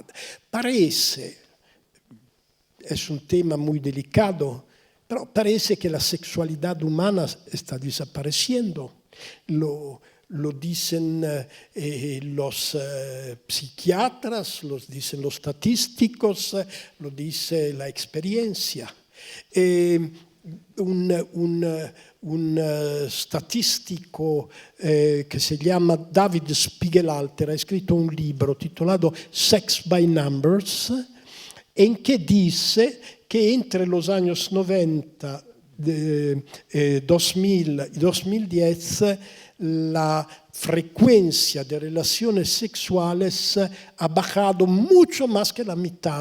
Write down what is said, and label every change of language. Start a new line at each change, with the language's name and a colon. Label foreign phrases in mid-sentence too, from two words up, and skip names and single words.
Spanish: Parece, es un tema muy delicado, pero parece que la sexualidad humana está desapareciendo. Lo dicen los psiquiatras, lo dicen los estadísticos, lo dice la experiencia.
Italian: Un statistico che si chiama David Spiegelalter ha scritto un libro titolato
Spanish: Sex by Numbers en que dice que entre los años 90 2010 la frecuencia de relaciones sexuales ha bajado mucho más que la mitad.